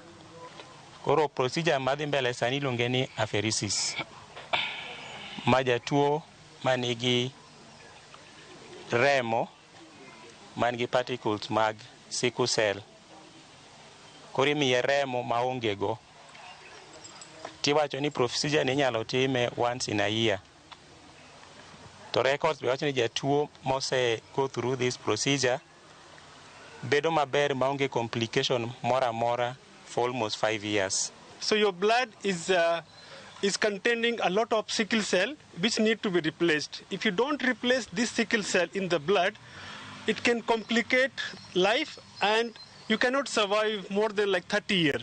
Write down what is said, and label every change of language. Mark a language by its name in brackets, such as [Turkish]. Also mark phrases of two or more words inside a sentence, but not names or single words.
[Luo (Kenya and Tanzania)] Koro procedure madhi mbele sani iluonge ni apheresis, ma jatuo manigi remo manigi particles mag [English] sickle cell [Luo (Kenya and Tanzania)] koro imiye remo maonge go. Tiwacho ni procedure ni inyalo time [English] once in a year. [Luo (Kenya and Tanzania)] To records be wacho ni jatuo mose [English] go through this procedure [Luo (Kenya and Tanzania)] bedo maber maonge complication mora mora [English] for almost 5 years. So your blood is containing a lot of sickle cell which need to be replaced. If you don't replace this sickle cell in the blood, it can complicate life and you cannot survive more than like 30 years.